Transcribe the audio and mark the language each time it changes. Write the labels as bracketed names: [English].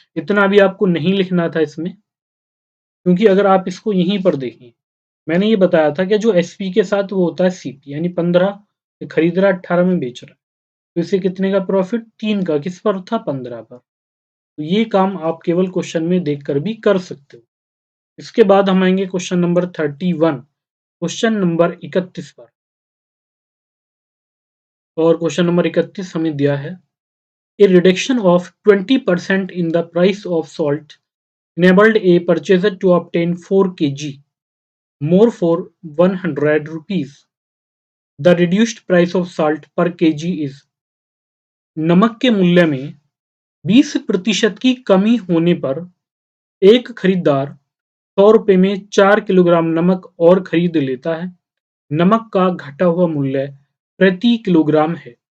[Hindi] इतना भी आपको नहीं लिखना था इसमें, क्योंकि अगर आप इसको यहीं पर देखें, मैंने ये बताया था कि जो एसपी के साथ वो होता है सीपी यानी 15 खरीद रहा है 18 में बेच रहा है। तो इसे कितने का प्रॉफिट? 3 का। किस पर था? 15 पर। तो ये काम आप केवल क्वेश्चन में देखकर भी कर सकते हो। इसके बाद हम आएँगे क्वेश्चन नंबर 31 क्वेश्चन नंबर 31 पर। और क्वेश्चन नंबर 31 हमें दिया है [English] A reduction of 20% in the price of salt enabled a purchaser to obtain 4 kg more for 100 rupees. The reduced price of salt per kg is [Hindi] नमक के मूल्य में 20% की कमी होने पर एक खरीदार 100 रुपए में 4 किलोग्राम नमक और खरीद लेता है। नमक का घटा हुआ मूल्य प्रति किलोग्राम है।